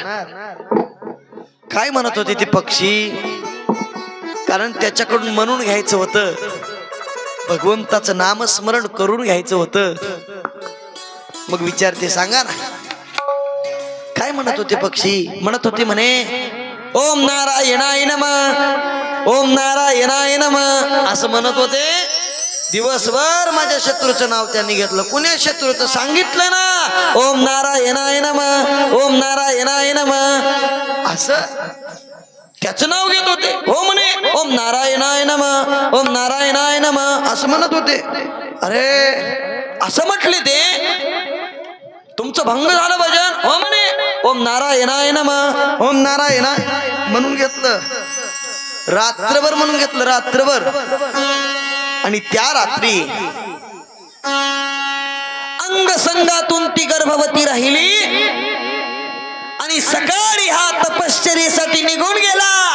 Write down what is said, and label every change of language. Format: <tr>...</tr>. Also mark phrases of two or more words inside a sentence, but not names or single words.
<mr>काय म्हणत होते ते पक्षी? कारण त्याच्याकडून म्हणून घ्यायचं होतं, भगवंताचं नामस्मरण करून घ्यायचं होतं. मग विचारते, सांगा ना काय म्हणत होते पक्षी? म्हणत होते म्हणे</mr> <sa>ओम नारायणाय नमः, ओम नारायणाय नमः</sa> <mr>असं म्हणत होते. दिवसभर माझ्या शत्रूचं नाव त्यांनी घेतलं. कुण्या शत्रूचं? सांगितलं ना,</mr> <sa>ओम नारायणाय नमः, ओम नारायणाय नमः</sa> <mr>असं त्याचं नाव घेत होते. हो म्हणे</mr> <sa>ओम नारायणाय नमः, ओम नारायणाय नमः</sa> <mr>असं म्हणत होते. अरे असं म्हटले ते, तुमचं भंग झालं भजन. हो म्हणे</mr> <sa>ओम नारायणाय नमः, ओम नारायणाय</sa> <mr>म्हणून घेतलं. रात्रभर म्हणून घेतलं, रात्रभर. आणि त्या रात्री अंगसंगातून ती गर्भवती राहिली आणि सकाळी हा तपश्चर्येसाठी निघून गेला.</mr>